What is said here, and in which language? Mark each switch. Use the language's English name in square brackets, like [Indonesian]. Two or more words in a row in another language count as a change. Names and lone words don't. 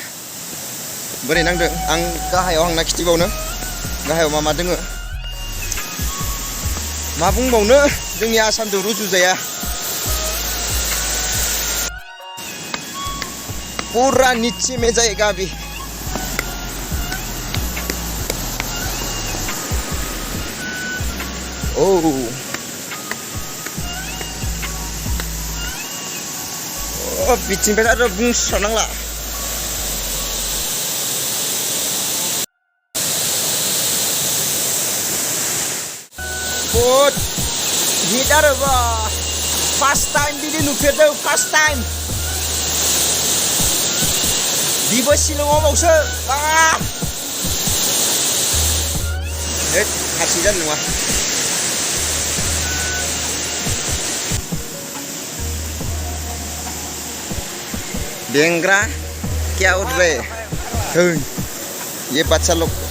[Bodo] बोरै नांदों. आं गाहायाव आंना खिथिबावनो गाहायाव मा मा दोङो. मा बुंबावनो, जोंनि आसामजों रुजुजाया. [Hindi] पूरा नीचे में जाएगा अभी. ओह, [Bodo] बिथिंनिफ्राय आरो बुंस्रानांला. बहुत हिट आरो बा. [English] first time [Bodo] बिदि नुफेरदों. [English] first time. [Bodo] बिबो शिलंआव बावसो. harsing जानाय नङा डेंग्रा [Hindi] क्या उड़ रहे ये बच्चा लोग